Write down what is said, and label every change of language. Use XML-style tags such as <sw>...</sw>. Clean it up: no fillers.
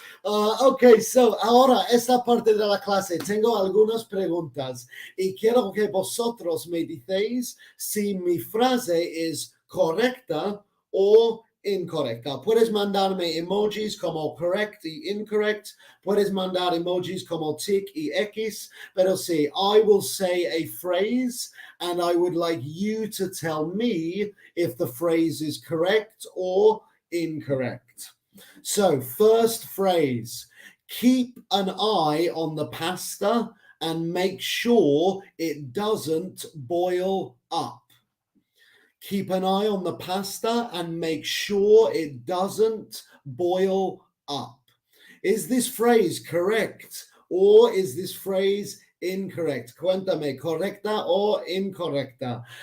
<es>Ok, so ahora esta parte de la clase tengo algunas preguntas y quiero que vosotros me digáis si mi frase es correcta o incorrecta. Puedes mandarme emojis como correct y incorrect. Puedes mandar emojis como tick y X. Pero sí,</es> <en>I will say a phrase and I would like you to tell me if the phrase is correct or incorrect. So, first phrase, keep an eye on the pasta and make sure it doesn't boil up. Keep an eye on the pasta and make sure it doesn't boil up. Is this phrase correct or is this phrase incorrect?</en> <es>Cuéntame, ¿correcta o incorrecta?</es>